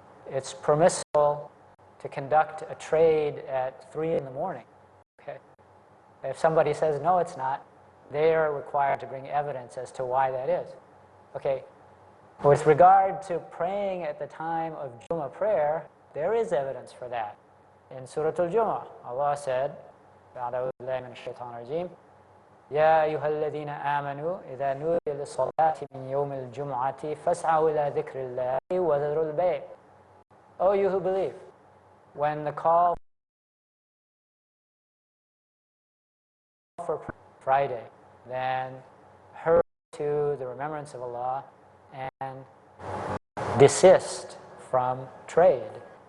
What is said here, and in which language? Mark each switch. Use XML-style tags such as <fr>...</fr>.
<en>It's permissible to conduct a trade at 3 in the morning. Okay? If somebody says, no, it's not, they are required to bring evidence as to why that is. Okay. With regard to praying at the time of Jummah prayer, there is evidence for that. In Surah Al-Jummah, Allah said,</en> <ar>أعوذ بالله من الشيطان الرجيم يا أيها الذين آمنوا إذا نودي للصلاة من يوم الجمعة فاسعوا إلى ذكر الله وذروا البيع.</ar> <en>O you who believe, when the call for Friday, then hurry to the remembrance of Allah and desist from trade.</en>